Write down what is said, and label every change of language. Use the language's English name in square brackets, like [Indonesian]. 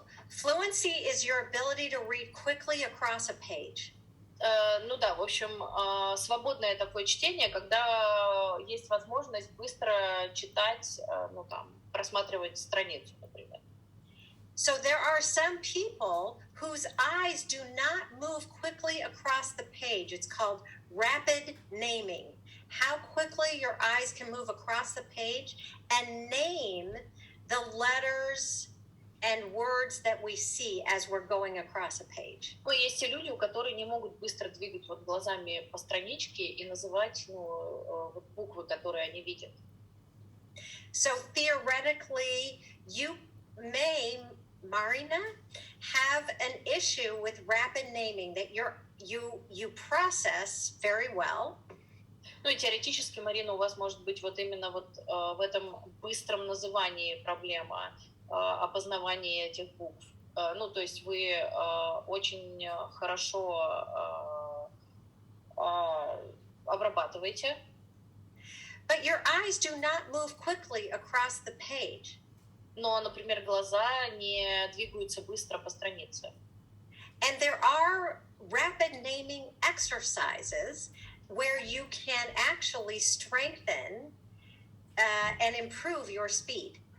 [English] Fluency is your ability to read quickly across a page. [Russian] В общем, свободное такое чтение, когда есть возможность быстро читать, просматривать страницу, например. [English] So there are some people whose eyes do not move quickly across the page. It's called rapid naming. How quickly your eyes can move across the page and name the letters and words that we see as we're going across a page. [Russian] Есть и люди, которые не могут быстро двигать глазами по страничке и называть буквы, которые они видят. [English] So theoretically, you may, Marina, have an issue with rapid naming that you process very well. [Russian] И теоретически, Марина, у вас может быть именно в этом быстром назывании проблема. Опознавание этих букв. То есть вы очень хорошо обрабатываете. [English] But your eyes do not move quickly across the page. [Russian] Но, например, глаза не двигаются быстро по странице. [English] And there are rapid naming exercises where you can actually strengthen and improve your speed.